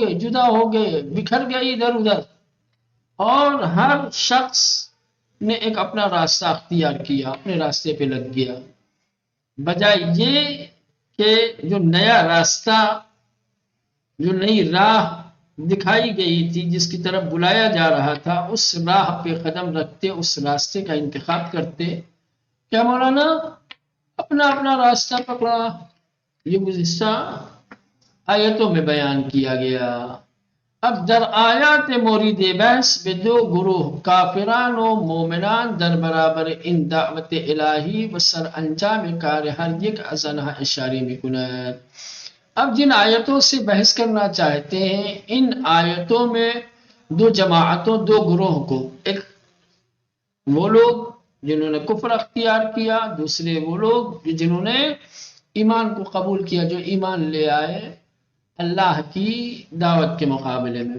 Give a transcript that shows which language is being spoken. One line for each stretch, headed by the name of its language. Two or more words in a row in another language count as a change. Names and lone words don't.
Urdu: گئے، جدا ہو گئے، بکھر گئے ادھر ادھر، اور ہر شخص نے ایک اپنا راستہ اختیار کیا، اپنے راستے پہ لگ گیا، بجائے یہ کہ جو نیا راستہ، جو نئی راہ دکھائی گئی تھی، جس کی طرف بلایا جا رہا تھا، اس راہ پہ قدم رکھتے، اس راستے کا انتخاب کرتے، کیا مولانا اپنا اپنا راستہ پکڑا۔ یہ گزشتہ آیتوں میں بیان کیا گیا۔
Persian: اب در آیات مورد بحث به دو گروه کافران و مومنان در برابر این دعوت الهی و سرانجام کار هر یک از آنها اشاره میکند۔
Urdu: اب جن آیتوں سے بحث کرنا چاہتے ہیں، ان آیتوں میں دو جماعتوں، دو گروہ کو، ایک وہ لوگ جنہوں نے کفر اختیار کیا، دوسرے وہ لوگ جنہوں نے ایمان کو قبول کیا، جو ایمان لے آئے اللہ کی دعوت کے مقابلے میں۔